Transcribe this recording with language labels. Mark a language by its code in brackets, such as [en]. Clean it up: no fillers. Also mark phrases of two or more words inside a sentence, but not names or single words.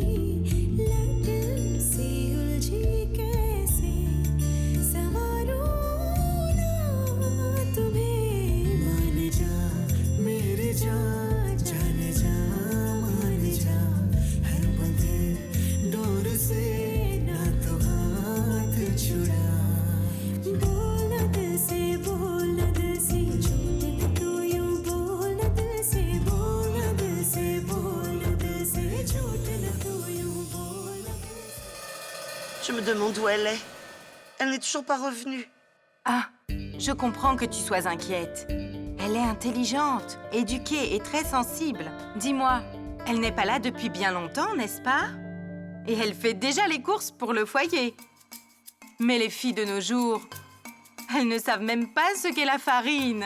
[hi] लट सी उलझी कैसे संवारो ना तुम्हें मान जा मेरे जा जान जा मान जा हर बंधे डोर से ना तो हाथ छुड़ा बोल दिल से झूठ तू यूं बोल दिल से झूठ तू यूं बोल [fr] Je me demande où elle est. Elle n'est toujours pas revenue. Ah, je comprends que tu sois inquiète. Elle est intelligente, éduquée et très sensible. Dis-moi, elle n'est pas là depuis bien longtemps, n'est-ce pas? Et elle fait déjà les courses pour le foyer. Mais les filles de nos jours, elles ne savent même pas ce qu'est la farine.